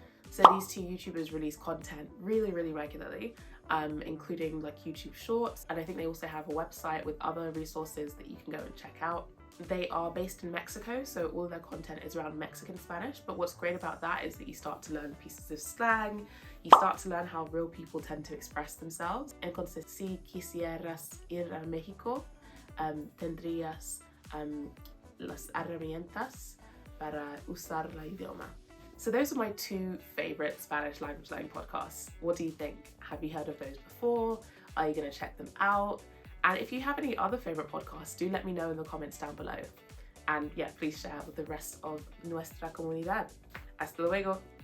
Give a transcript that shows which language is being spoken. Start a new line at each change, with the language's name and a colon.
English: So these two YouTubers release content really, really regularly, including YouTube Shorts, and I think they also have a website with other resources that you can go and check out. They are based in Mexico, so all of their content is around Mexican Spanish, but what's great about that is that you start to learn pieces of slang, you start to learn how real people tend to express themselves.
Spanish: Entonces, si quisieras ir a México, tendrías las herramientas para usar la idioma.
English: So those are my two favorite Spanish language learning podcasts. What do you think? Have you heard of those before? Are you going to check them out? And if you have any other favorite podcasts, do let me know in the comments down below. And yeah, please share with the rest of
Spanish: nuestra comunidad. Hasta luego.